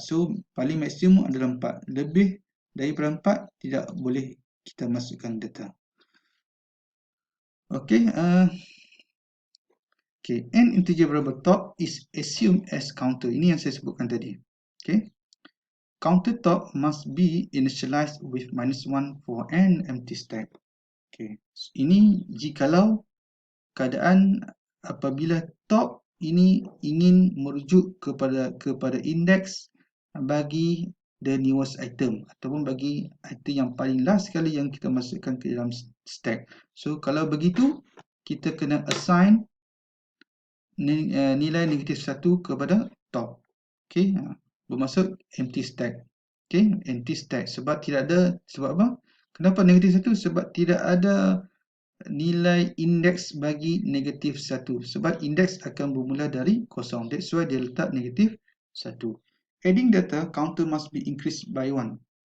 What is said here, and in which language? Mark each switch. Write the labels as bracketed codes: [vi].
[ms] So paling maksimum adalah 4. Lebih daripada 4 tidak boleh kita masukkan data. [en] Okey, n integer variable top is assumed as counter. [ms] Ini yang saya sebutkan tadi. [en] Okey. Counter top must be initialized with -1 for n empty stack. [ms] Okey. Ini jikalau keadaan apabila top ini ingin merujuk kepada indeks bagi [en] the newest item [ms] ataupun bagi item yang paling last sekali yang kita masukkan ke dalam stack. So kalau begitu kita kena assign nilai negatif 1 kepada top. Okey, bermaksud empty stack. Okey, empty stack sebab tidak ada, sebab apa? Kenapa negatif 1? Sebab tidak ada nilai indeks bagi negatif 1. Sebab indeks akan bermula dari kosong. [en] That's why [ms] dia letak negatif 1. [en] Adding data, counter must be increased by 1.